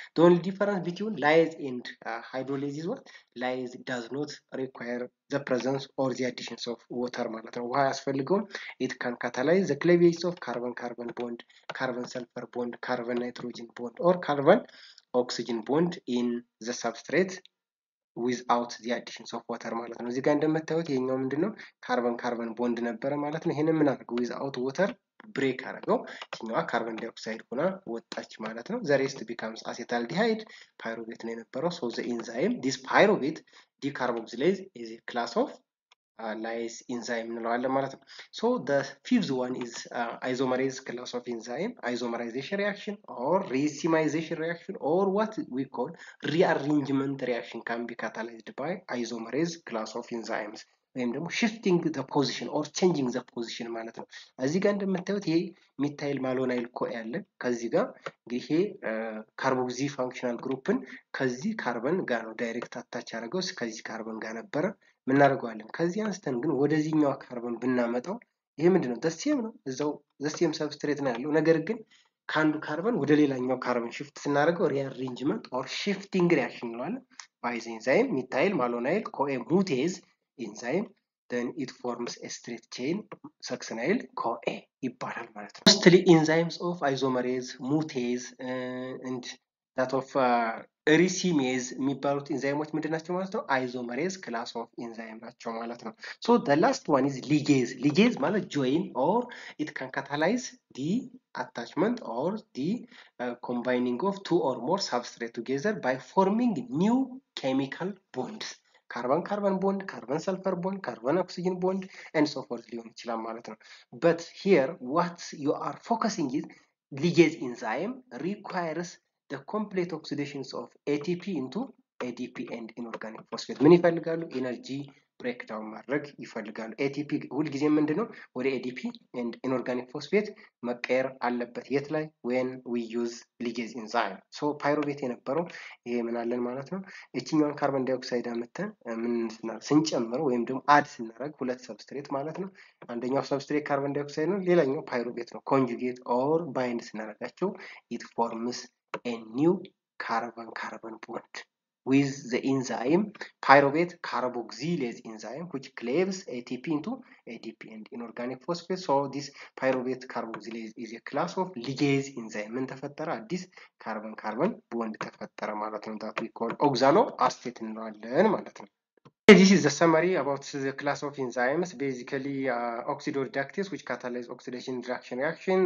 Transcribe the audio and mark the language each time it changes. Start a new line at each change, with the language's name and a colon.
English: The only difference between lyase and hydrolase is what? Lyase does not require the presence or the additions of water
Amharic: ማለት ነው። ውሃ ያስፈልገውም።
English: it can catalyze the cleavage of carbon-carbon bond, carbon-sulfur bond, carbon-nitrogen bond or carbon-oxygen bond in the substrate without the additions of water
Amharic: ማለት ነው። እዚህ ጋር እንደምታዩት ይሄኛው ምንድነው? ካርበን ቦንድ ነበረ ማለት ነው። ይሄንን ምን አድርገው?
English: without water
Amharic: ብሬክ አድርገው ይችኛዋ ካርበን ዳይኦክሳይድ ሆና ወጣች ማለት ነው።
English: the rest becomes acetaldehyde pyruvate
Amharic: ነው የነበረው።
English: so the enzyme this pyruvate decarboxylase is a class of
Amharic: ላይዝ ኢንዛይም እንለዋለን ማለት ነው። ሶ
English: the fifth one is isomerase class of enzyme. Isomerization reaction or racemization reaction or what we call rearrangement reaction can be catalyzed by isomerase class of enzymes.
Amharic: ወይም ደግሞ
English: shifting the position or changing the position
Amharic: ማለት ነው። እዚህ ጋር እንደምታዩት ይሄ ሚታይል ማሎናይል ኮ ያለ ከዚህ ጋር እንግዲህ ይሄ ካርቦክሲ ፋንክሽናል ግሩፕን ከዚህ ካርበን ጋር ነው ዳይሬክት አታች ያደረገው ከዚህ ካርበን ጋር ነበረ ምናደርገዋለን። ከዚህ አንስተን ግን ወደዚህኛው ካርበን ብናመጣው ይሄ ምንድነው ደሴም ነው እዛው ደሴም ሰብስትሬት ነው ያለው። ነገር ግን ከአንዱ ካርበን ወደ ሌላኛው ካርበን ሽፍት ስናደርገው ሪአሬንጅመንት ኦር ሽፍቲንግ ሪአክሽን እንለዋለን። ባይ ዘ ኤንዛይም ሚታይል ማሎናይል ኮኤ ሙቴዝ ኤንዛይም
English: then it forms a straight chain succinyl CoA
Amharic: ይባላል ማለት ነው።
English: Mostly enzymes of isomerase, mutase and that of racemase
Amharic: የሚባሉት ኢንዛይሞች ምንድናቸው ማለት ነው?
English: isomerase class of enzyme
Amharic: ናቸው ማለት ነው።
English: So the last one is ligase. Ligase
Amharic: ማለት
English: join or it can catalyze the attachment or the combining of two or more substrate together by forming new chemical bonds.
Amharic: ካርበን ካርበን ቦንድ ካርበን ሰልፈር ቦንድ ካርበን ኦክሲጅን ቦንድ and so forth ሊሆን ይችላል ማለት ነው።
English: but here what you are focusing is ligase enzyme requires the complete oxidations of ATP into ADP and inorganic phosphate
Amharic: ምን ይፈልጋሉ? ኤነርጂ ብሬክዳውን ማድረግ ይፈልጋሉ። ATP ሁልጊዜ ምንድነው ወደ
English: ADP and inorganic phosphate
Amharic: መቀየር አለበት። የት ላይ?
English: when we use ligase enzyme.
Amharic: so ፓይሩቬት የነበረው ይሄ ምን አለን ማለት ነው። እቺኛውን ካርበን ዳይኦክሳይድ አመተን ምን ስንጨምር ወይም ደግሞ አድ ስናደርግ ሁለት ሰብስትሬት ማለት ነው። አንደኛው ሰብስትሬት ካርበን ዳይኦክሳይድ ነው፣ ሌላኛው ፓይሩቬት ነው። ኮንጁጌት ኦር ባይንድ ስናደርጋቸው
English: it forms a new carbon bond with the enzyme pyruvate carboxylase enzyme which cleaves ATP into ADP and inorganic phosphate. So this pyruvate carboxylase is a class of ligase enzyme.
Amharic: ምን ተፈጠረ? አዲስ ካርበን ካርበን ቦንድ ተፈጠረ ማለት ነው።
English: that we call oxaloacetate
Amharic: እንለዋለን ማለት ነው።
English: This is the summary about the class of enzymes. Basically, oxidoreductase, which catalyze oxidation reaction.